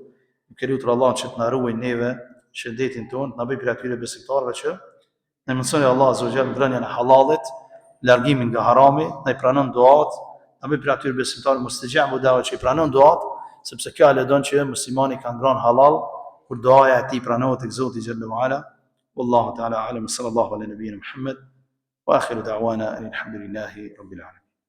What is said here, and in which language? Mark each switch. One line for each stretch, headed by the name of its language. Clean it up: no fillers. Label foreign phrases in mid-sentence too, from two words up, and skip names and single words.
Albanian: Nuk e lutur Allahun që të na ruaj neve shëndetin tonë, na bëj për atyre besimtarëve që ne mësoni
Arabic: الله عز وجل
Albanian: ngrënien e halalit, largimin nga harami, na I pranon duat, na bëj për atyre besimtarë
Arabic: مستجاب الدعوة
Albanian: që I pranon duat, sepse kjo aludon që muslimani ka ngrënë halal kur duaja e tij pranohet tek Zoti
Arabic: جل وعلا. والله تعالى أعلم. صلى الله على نبينا محمد وآخر دعوانا الحمد لله رب العالمين.